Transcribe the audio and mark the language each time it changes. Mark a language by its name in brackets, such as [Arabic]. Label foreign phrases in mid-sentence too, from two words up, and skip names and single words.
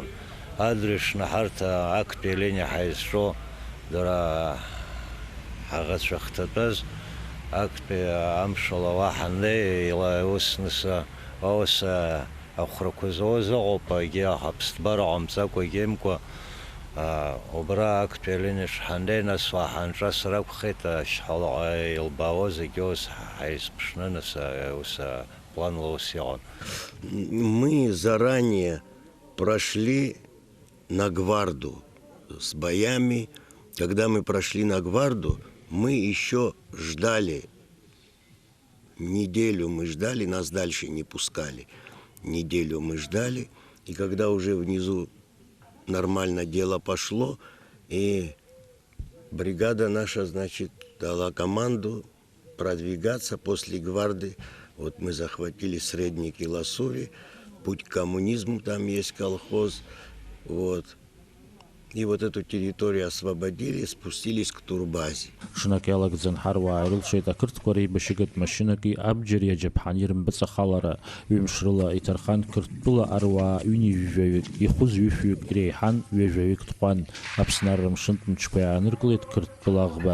[Abkhazian] Адырҩаҽны ҳарҭ Актәи алиниа ҳаизҿу дара ҳаӷацәа хҭатәаз Актәи амшала уа ҳаннеи ус ахәрақәа зауаз ыҟоуп, егьи аԥсҭбара ҟамҵакәа егьимкәа убра Актәи алиниаҿ ҳаннеи, нас уаҳанҿа сара акәхеит ашьхалаҟа илбаауаз егьи ус ҳаизԥшны, нас ус планла ус иҟан. [Russian] Мы заранее прошли на гварду с боями. Когда мы прошли на гварду, мы еще ждали. Неделю мы ждали, нас дальше не пускали. Неделю мы ждали, и когда уже внизу нормально дело пошло, и бригада наша, значит, дала команду продвигаться после гварды. Вот мы захватили Средники Ласури, путь к коммунизму, там есть колхоз, вот. И вот эту территорию освободили, спустились к турбазе. [Abkhazian] Шынак иалагӡан ҳаруаа ирылшеит ақырҭқәа реибашьыгатә машьынаки абџьари аџьаԥҳани рымпыҵахалара. Ҩымш рыла иҭархан Қырҭтәыла аруаа ҩынҩажәаҩык, ихәыз ҩышәҩык иреиҳан ҩажәаҩык тҟәан. Аԥсны рымшынтә мчқәа иааныркылеит Қырҭтәыла аӷба.